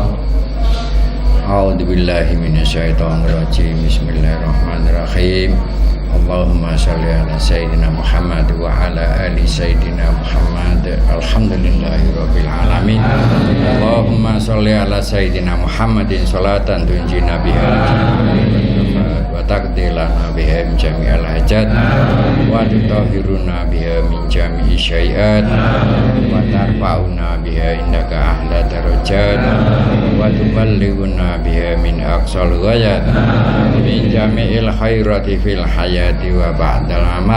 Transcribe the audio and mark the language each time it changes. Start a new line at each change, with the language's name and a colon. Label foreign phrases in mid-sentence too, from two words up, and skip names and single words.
Arabic: أعوذ بالله من الشيطان الرجيم. بسم الله الرحمن الرحيم اللهم صل على سيدنا محمد وعلى آل سيدنا محمد wa ala ali sayyidina Muhammad. الحمد لله رب العالمين. اللهم صل على سيدنا محمد صلاة تنجينا بها وتقضي لنا بها من جميع الحاجات وتطهرنا بها من جميع السيئات وترفعنا بها عندك أعلى الدرجات وتبلغنا بها أقصى الغايات من جميع الخيرات في الحياة وبعد الممات.